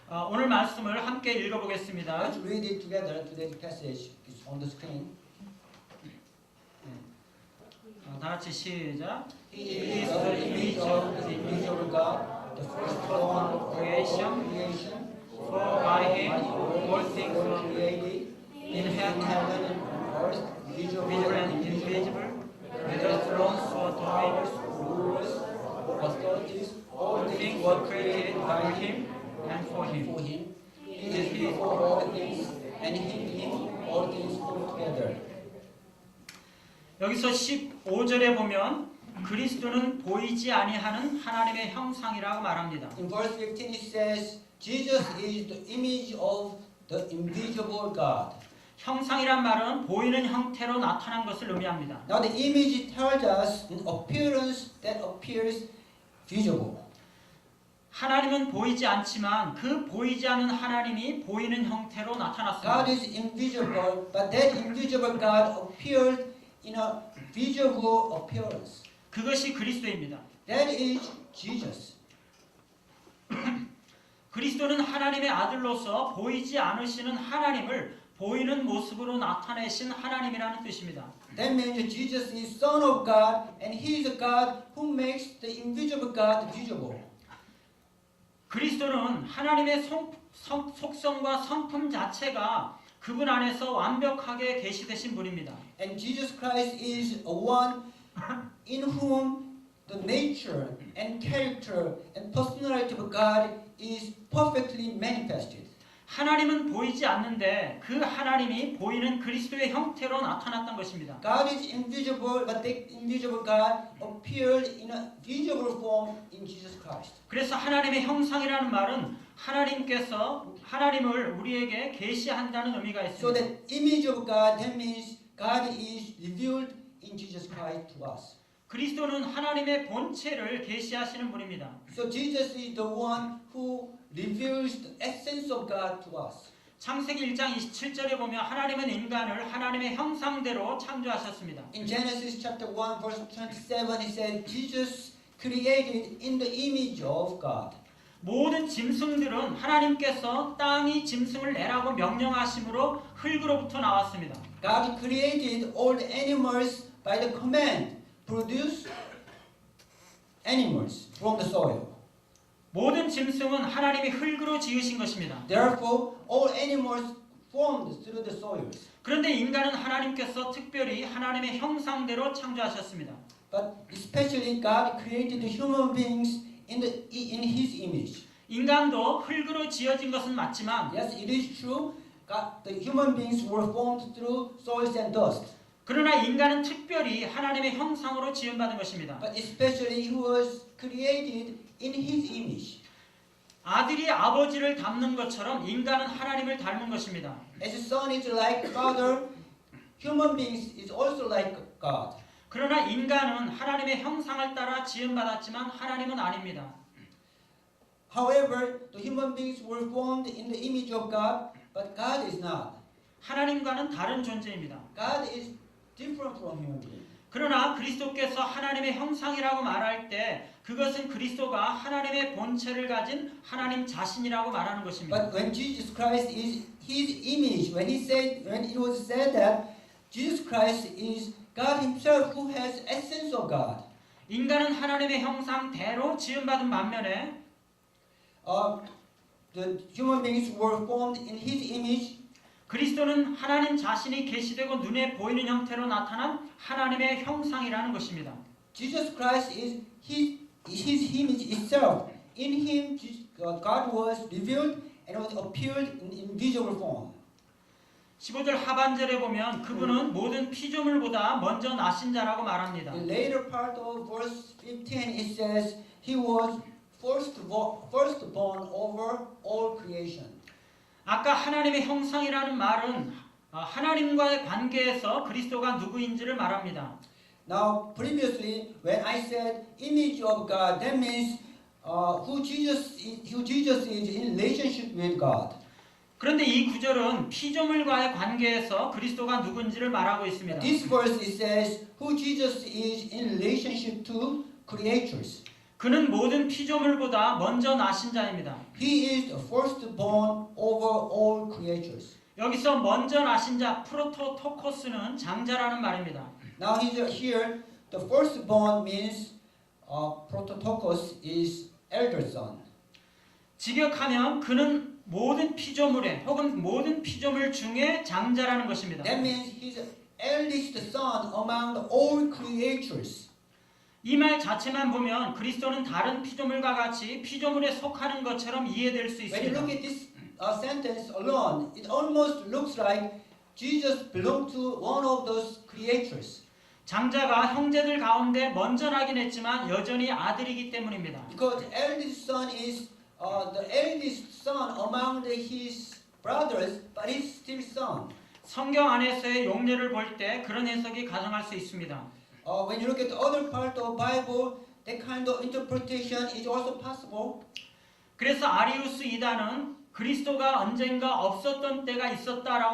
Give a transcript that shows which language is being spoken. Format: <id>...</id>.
<ko>오늘 말씀을 함께 읽어보겠습니다.</ko> <en>Let's read it together. Today's passage is on the screen.</en> <ko>다 같이 시작.</ko> <en>He is the image of the invisible God, the firstborn of creation. For by him all things were were created in in heaven heaven and on earth, visible visible and and invisible, invisible, whether thrones or powers, dominions. rulers, authorities, all All things things were were created created by him and for him. for him. He is before all things, and in him all things hold together.</en> <ko>여기서 15절에 보면 그리스도는 보이지 아니하는 하나님의 형상이라고 말합니다.</ko> <en>In verse 15 it says, Jesus is the image of the invisible God.</en> <ko>형상이란 말은 보이는 형태로 나타난 것을 의미합니다.</ko> <en>Now the image tells us an appearance that appears visible.</en> <ko>하나님은 보이지 않지만 그 보이지 않는 하나님이 보이는 형태로</ko> <en>God</en> <ko>나타났습니다.</ko> <en>is invisible, but that invisible God appeared in a visible appearance.</en> <ko>그것이 그리스도입니다.</ko> <en>That is Jesus.</en> <ko>그리스도는 하나님의 아들로서 보이지 않으시는 하나님을 보이는 모습으로 나타내신 하나님이라는 뜻입니다.</ko> <en>That means Jesus is Son of God, and He is a God who makes the invisible God visible.</en> <ko>그리스도는 하나님의 속성과 성품 자체가 그분 안에서 완벽하게 계시되신 분입니다.</ko> <en>And Jesus Christ is a one in whom the nature and character and personality of God is perfectly manifested.</en> <ko>하나님은 보이지 않는데 그 하나님이 보이는 그리스도의 형태로 나타났던 것입니다.</ko> <en>God is invisible, but that invisible God appeared in a visible form in Jesus Christ.</en> <ko>그래서 하나님의 형상이라는 말은 하나님께서 하나님을 우리에게 계시한다는 의미가</ko> <en>So</en> <ko>있습니다.</ko> <en>that image of God, that means God is revealed in Jesus Christ to us.</en> <ko>그리스도는 하나님의 본체를 계시하시는 분입니다.</ko> <en>So Jesus is the one who reveals the essence of God to us.</en> <ko>창세기 1장 27절에 보면 하나님은 인간을 하나님의 형상대로 창조하셨습니다.</ko> <en>In Genesis chapter 1 verse 27 it says Jesus created in the image of God.</en> <ko>모든 짐승들은 하나님께서 땅이 짐승을 내라고 명령하심으로 흙으로부터 나왔습니다.</ko> <en>God created all the animals by the command, produce animals from the soil.</en> <ko>모든 짐승은 하나님이 흙으로 지으신 것입니다.</ko> <en>Therefore, all animals formed through the soils.</en> <ko>그런데 인간은 하나님께서 특별히 하나님의 형상대로 창조하셨습니다.</ko> <en>But especially God created the human beings in His image.</en> <ko>인간도 흙으로 지어진 것은 맞지만</ko> <en>Yes, it is true. God, the human beings were formed through soils and dust.</en> <ko>그러나 인간은 특별히 하나님의 형상으로 지음받은 것입니다.</ko> <en>But especially He was created in His image.</en> <ko>아들이 아버지를 닮는 것처럼 인간은 하나님을 닮은 것입니다.</ko> <en>As a son is like father, human beings is also like God.</en> <ko>그러나 인간은 하나님의 형상을 따라 지음받았지만 하나님은 아닙니다.</ko> <en>However, the human beings were formed in the image of God, but God is not.</en> <ko>하나님과는 다른 존재입니다.</ko> <en>God is different from human beings.</en> <ko>그러나 그리스도께서 하나님의 형상이라고 말할 때 그것은 그리스도가 하나님의 본체를 가진 하나님 자신이라고 말하는 것입니다.</ko> <en>But when Jesus Christ is His image, when it was said that Jesus Christ is God Himself who has essence of God.</en> <ko>인간은 하나님의 형상대로 지음받은 반면에</ko> <en>The human beings were formed in His image.</en> <ko>그리스도는 하나님 자신이 계시되고 눈에 보이는 형태로 나타난 하나님의 형상이라는 것입니다.</ko> <en>Jesus Christ is His image itself. In Him, God was revealed and was appeared in invisible form.</en> <ko>15절 하반절에 보면 그분은 모든 피조물보다 먼저 나신 자라고 말합니다.</ko> <en>In the later part of verse 15, it says He was firstborn over all creation.</en> <ko>아까 하나님의 형상이라는 말은 하나님과의 관계에서 그리스도가 누구인지를 말합니다.</ko> <en>Now, previously, when I said image of God, that means who Jesus is in relationship with God.</en> <ko>그런데 이 구절은 피조물과의 관계에서 그리스도가 누군지를 말하고 있습니다.</ko> <en>This verse it says who Jesus is in relationship to creatures.</en> <ko>그는 모든 피조물보다 먼저 나신 자입니다.</ko> <en>He is the firstborn over all creatures.</en> <ko>여기서 먼저 나신 자 프로토토코스는 장자라는 말입니다.</ko> <en>Now here the firstborn means prototokos is elder son.</en> <ko>직역하면 그는 모든 피조물에 혹은 모든 피조물 중에 장자라는 것입니다.</ko> <en>That means he's the eldest son among all creatures.</en> <ko>이 말 자체만 보면 그리스도는 다른 피조물과 같이 피조물에 속하는 것처럼 이해될 수</ko> <en>When you</en> <ko>있습니다.</ko> <en>look at this sentence alone, it almost looks like Jesus belonged to one of those creatures.</en> <ko>장자가 형제들 가운데 먼저 나긴 했지만 여전히 아들이기 때문입니다.</ko> <en>Because the eldest son is the eldest son among his brothers, but he's still son.</en> <ko>성경 안에서의 용례를 볼 때 그런 해석이 가능할 수 있습니다.</ko> <en>When you look at the other part of Bible, that kind of interpretation is also possible.</en> <ko>그래서 아리우스 이단은 그리스도가 언젠가 없었던 때가 있었다라고</ko>